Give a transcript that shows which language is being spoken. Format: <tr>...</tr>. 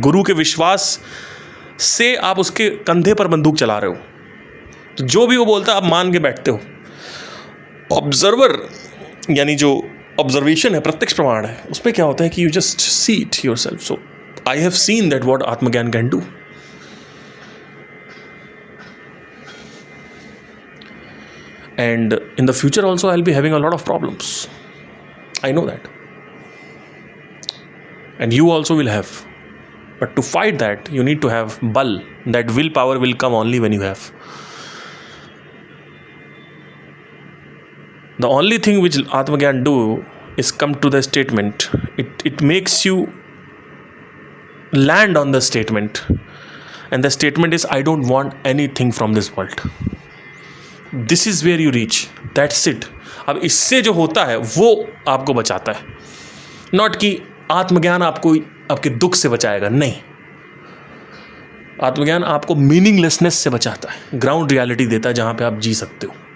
<hi>गुरु के विश्वास से आप उसके कंधे पर बंदूक चला रहे हो. तो जो भी वो बोलता है आप मान के बैठते हो. ऑब्जर्वर यानी जो ऑब्जर्वेशन है, प्रत्यक्ष प्रमाण है, उसमें क्या होता है कि</hi> <en>You just see it yourself. So I have seen that what Atmagyan can do. And in the future also I'll be having a lot of problems. I know that. And you also will have. But to fight that, you need to have bal. That willpower will come only when you have. The only thing which Atmagyan do is come to the statement. It makes you land on the statement. And the statement is, I don't want anything from this world. This is where you reach, that's it.</en> <hi>अब इससे जो होता है वो आपको बचाता है. Not कि आत्मज्ञान आपको आपके दुख से बचाएगा, नहीं। आत्मज्ञान आपको मीनिंगलेसनेस से बचाता है, ग्राउंड रियलिटी देता है जहां पे आप जी सकते हो।</hi>